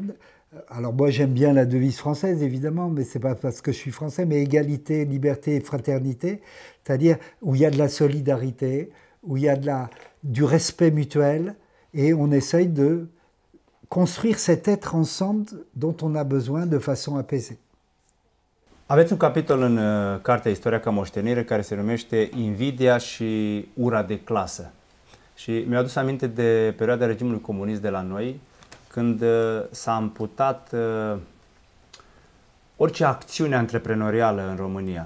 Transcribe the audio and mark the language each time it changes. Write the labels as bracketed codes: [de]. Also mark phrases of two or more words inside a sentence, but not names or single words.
[fr] Alors moi, j'aime bien la devise française, évidemment, mais ce n'est pas parce que je suis français, mais égalité, liberté et fraternité, c'est-à-dire où il y a de la solidarité, où il y a du respect mutuel, et on essaye de construire cet être ensemble dont on a besoin de façon apaisée. [ro] Aveți un capitol în cartea Istoria ca moștenire care se numește Invidia și ura de clasă. Și mi-a adus aminte de perioada regimului comunist de la noi, când s-a amputat orice acțiune antreprenorială în România.